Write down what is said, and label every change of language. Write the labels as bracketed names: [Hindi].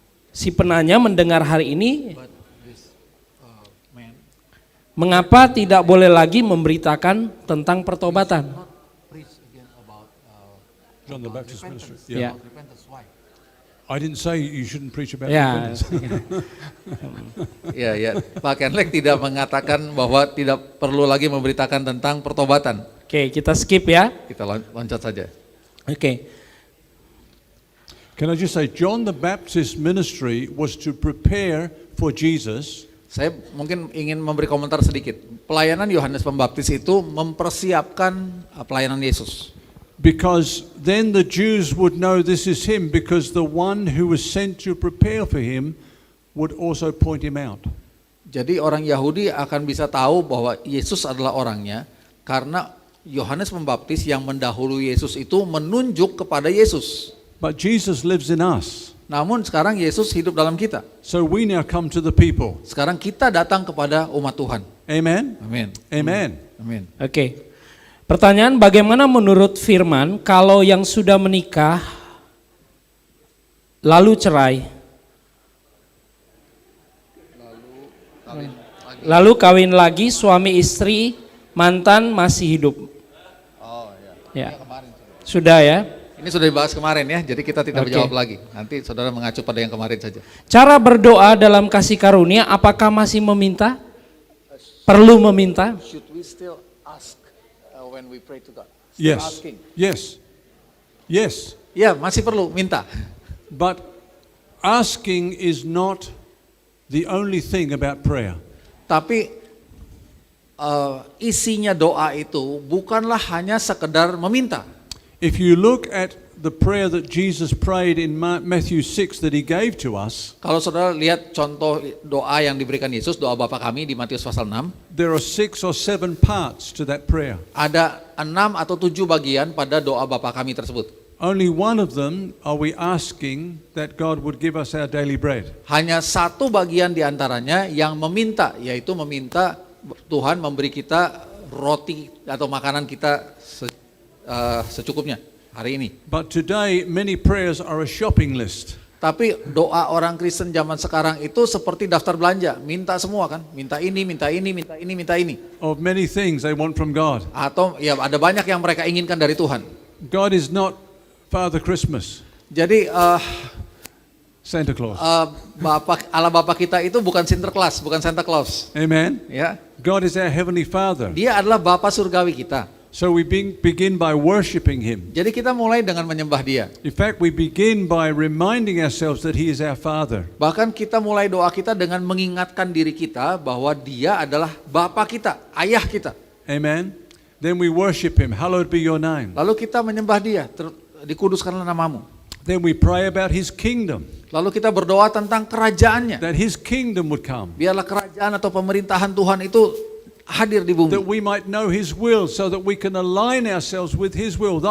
[Indonesian] Si penanya mendengar hari ini, [English] But this man [Indonesian] mengapa tidak boleh lagi memberitakan tentang pertobatan? [English] not preach again about John the Baptist ministry. [Indonesian] Ya, [English] repentance. Why? I didn't say you shouldn't preach about [Indonesian] ya. [English] repentance. [Indonesian] Ya, Pak Kenlek tidak mengatakan bahwa tidak perlu lagi memberitakan tentang pertobatan. Oke, kita skip ya. Kita loncat saja. Oke, [English] Can I just say, John the Baptist ministry was to prepare for Jesus [Indonesian] Saya mungkin ingin memberi komentar sedikit. Pelayanan Yohanes Pembaptis itu mempersiapkan pelayanan Yesus. [English] because then the Jews would know this is him because the one who was sent to prepare for him would also point him out. [Indonesian] Jadi orang Yahudi akan bisa tahu bahwa Yesus adalah orangnya karena Yohanes Pembaptis yang mendahului Yesus itu menunjuk kepada Yesus. [English] But Jesus lives in us. [Indonesian] Namun sekarang Yesus hidup dalam kita. [English] So we now come to the people. [Indonesian] Sekarang kita datang kepada umat Tuhan. [English] Amen? [Indonesian] Amin. [English] Amen. [Indonesian] Amin. oke. Pertanyaan, bagaimana menurut firman kalau yang sudah menikah lalu cerai, lalu kawin lagi, suami istri mantan masih hidup? Oh Ya, sudah ya. Ini sudah dibahas kemarin ya, jadi kita tidak Oke. menjawab lagi. Nanti saudara mengacu pada yang kemarin saja. Cara berdoa dalam kasih karunia, apakah masih meminta? Perlu meminta? [English] Should we still ask when we pray to God? Yes. Yes. Yes. [Indonesian] Ya, masih perlu minta. [English] But asking is not the only thing about prayer. [Indonesian] Tapi isinya doa itu bukanlah hanya sekedar meminta. [English] If you look at the prayer that Jesus prayed in Matthew 6 that he gave to us, [Indonesian] Kalau saudara lihat contoh doa yang diberikan Yesus, doa Bapa kami di Matius pasal 6, [English] there are 6 or 7 parts to that prayer. [Indonesian] ada 6 atau 7 bagian pada doa Bapa kami tersebut. [English] Only one of them are we asking that God would give us our daily bread. [Indonesian] Hanya satu bagian di antaranya yang meminta, yaitu meminta Tuhan memberi kita roti atau makanan kita secukupnya hari ini. [English] But today many prayers are a shopping list. [Indonesian] Tapi doa orang Kristen zaman sekarang itu seperti daftar belanja, minta semua kan, minta ini, minta ini, minta ini, minta ini. [English] Of many things they want from God. [Indonesian] Atau ya ada banyak yang mereka inginkan dari Tuhan. [English] God is not Father Christmas, [Indonesian] Jadi [English] Santa Claus. [Indonesian] Allah Bapa kita itu bukan Sinterklas, bukan Santa Claus. [English] Amen. [Indonesian] Ya, [English] God is our heavenly Father. [Indonesian] Dia adalah Bapa surgawi kita. [English] So we begin by worshiping him. [Indonesian] Jadi kita mulai dengan menyembah dia. [English] In fact, we begin by reminding ourselves that he is our Father. [Indonesian] Bahkan kita mulai doa kita dengan mengingatkan diri kita bahwa dia adalah Bapa kita, ayah kita. [English] Amen. Then we worship him. Hallowed be your name. [Indonesian] Lalu kita menyembah dia, dikuduskanlah namamu. [English] Then we pray about his kingdom, [Indonesian] Lalu kita berdoa tentang kerajaannya. [English] that his kingdom would come, [Indonesian] Biarlah kerajaan atau pemerintahan Tuhan itu hadir di bumi. [English] that we might know his will so that we can align ourselves with his will.